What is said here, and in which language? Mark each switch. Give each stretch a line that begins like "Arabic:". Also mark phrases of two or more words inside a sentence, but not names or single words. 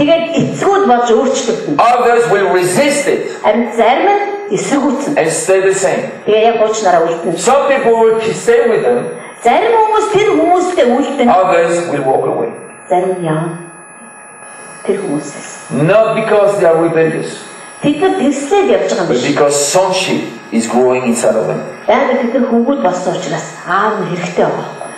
English: Others will resist it and stay the same. Some people will stay with them. Others will walk away. Not because they are rebellious.
Mongolian: Тэд нар тэрслээд явж байгаа юм But биш.
English: because sonship is growing inside of them. Яг тэд нар хөнгүүд болсон учраас аав нь хэрэгтэй байгаа.